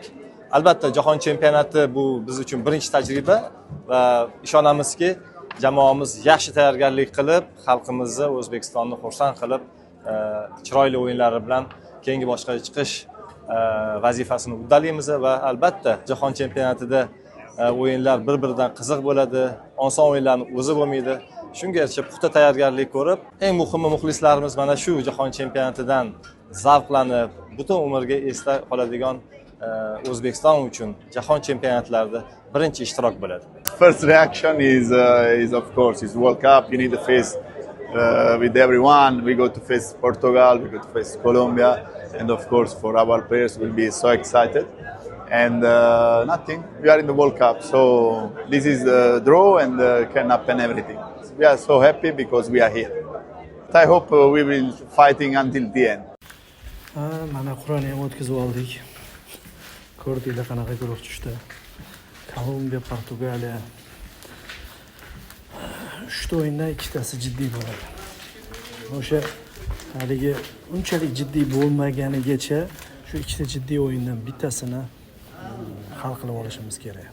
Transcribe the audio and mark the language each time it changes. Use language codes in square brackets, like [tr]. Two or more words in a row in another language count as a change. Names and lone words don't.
[uz] Albatta, jahon chempionati bu biz uchun birinchi tajriba va ishonamizki, jamoamiz yaxshi tayyorgarlik qilib, xalqimizni, O'zbekistonni xursand qilib, chiroyli o'yinlari bilan keyingi boshqa chiqish vazifasini uddalaymiz va albatta jahon chempionatida o'yinlar bir-biridan qiziq bo'ladi, oson o'yinlarni o'zi bo'lmaydi. Shunga yarasha puxta tayyorgarlik ko'rib, eng muhimi muxlislarimiz mana shu jahon chempionatidan zavqlanib, butun umrga esda qoladigan O'zbekiston uchun jahon chempionatlarida birinchi ishtirok bo'ladi. [en] First reaction is of course World Cup. You need to face with everyone. We go to face Portugal, we go to face Colombia, and of course for our players we'll be so excited. And nothing. We are in the World Cup, so this is the draw and can happen everything. We are so happy because we are here. I hope we will fighting until the end. [uz] Mana Qur'onni ham o'tkazib oldik. Ko'rdinglar qanaqa guruh tushdi. Kolumbiya, Portugaliya. 3 o'yindan 2tasi jiddiy bo'ladi. O'sha haligi unchalik jiddiy bo'lmaganigacha shu 2ta jiddiy o'yindan bittasini hal qilib olishimiz kerak.